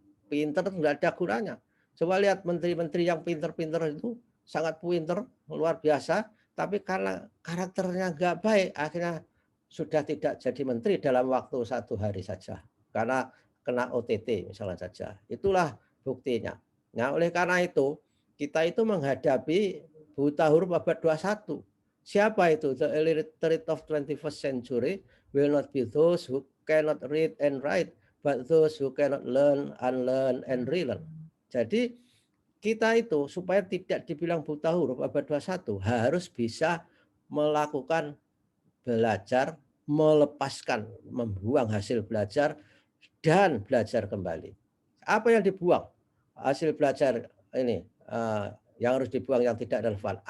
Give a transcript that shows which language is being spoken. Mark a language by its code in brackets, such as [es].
[id] Pinter tidak ada gunanya. Coba lihat menteri-menteri yang pinter-pinter itu sangat pinter, luar biasa, tapi karena karakternya nggak baik, akhirnya sudah tidak jadi menteri dalam waktu 1 hari saja karena kena OTT misalnya saja. Itulah buktinya. Nah, oleh karena itu kita itu menghadapi buta huruf abad 21. Siapa itu? [en] The illiterate of 21st century will not be those who cannot read and write, but those who cannot learn, unlearn, and relearn. [id] Jadi kita itu supaya tidak dibilang buta huruf abad 21 harus bisa melakukan belajar, melepaskan, membuang hasil belajar, dan belajar kembali. Apa yang dibuang? Hasil belajar ini yang harus dibuang yang tidak relevan.